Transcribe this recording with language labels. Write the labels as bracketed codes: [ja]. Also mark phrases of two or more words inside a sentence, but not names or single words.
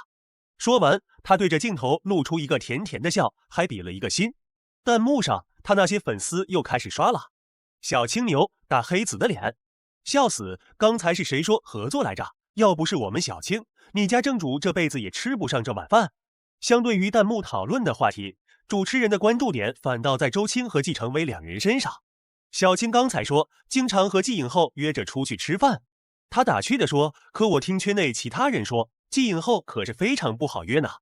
[zh] 說完，他對着鏡頭露出一個甜甜的笑，還比了一個心。彈幕上，他那些粉絲又開始刷了：小青牛大黑子的臉，笑死！剛才是誰說合作來着？要不是我們小青，你家正主這輩子也吃不上這碗飯。相對於彈幕討論的話題，主持人的關注點反倒在周青和季承威兩人身上。小青剛才說經常和季影后約着出去吃飯，他打趣地說，可我聽圈內其他人說季影后可是非常不好約呢。